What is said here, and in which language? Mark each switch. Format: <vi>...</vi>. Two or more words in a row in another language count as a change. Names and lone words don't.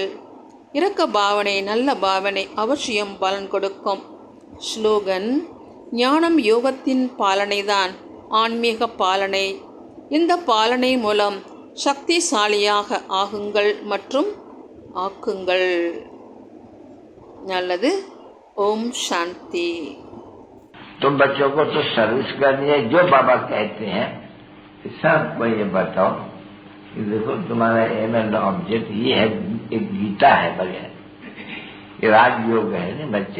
<ta>இரக்க பாவனை நல்ல பாவனை அவசியம் பலன் கொடுக்கும். ஸ்லோகன்: ஞானம் யோகத்தின் பாலனைதான் ஆன்மீக பாலனை. இந்த பாலனை மூலம் சக்திசாலியாக ஆகுங்கள் மற்றும் ஆக்குங்கள். நல்லது.</ta> <hi>ओम शांति। तो बच्चों को तो सर्विस करनी है, जो बाबा कहते हैं सबको ये बताओ कि देखो तुम्हारा</hi> <en>aim and object</en> <hi>ये है, एक गीता है बगैर, ये राजयोग है ना बच्चे।</hi>